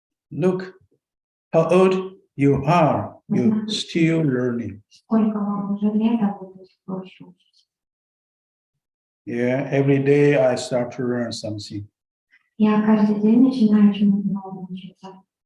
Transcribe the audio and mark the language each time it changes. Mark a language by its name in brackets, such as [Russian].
[English] Look how old you are, you're still learning. [Russian] Сколько вам уже лет, а вы до сих пор еще учитесь? [English] Yeah, every day I start to learn something. [Russian] Я каждый день начинаю чему-то новому учиться.